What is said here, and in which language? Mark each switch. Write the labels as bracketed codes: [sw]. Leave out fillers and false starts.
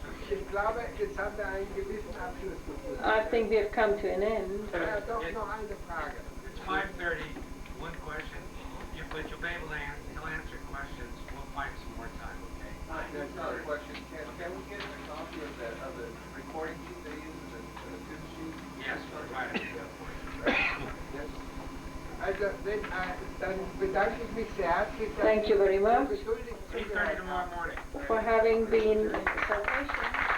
[de] Ich glaube, jetzt haben wir einen gewissen Abschluss gefunden. [en] I think we have come to an end. [de] Ja, doch noch eine Frage. [en] It's 5:30. One question. But you'll be able to he'll answer questions. We'll find some more time, okay? That's not a question. Can we get a copy of the recording sheet they use, the tube sheet? Yes, we'll try to do that for you. [de] Also, dann bedanke ich mich sehr herzlich. [en] Thank you very much 3:30 tomorrow morning. for having been so patient.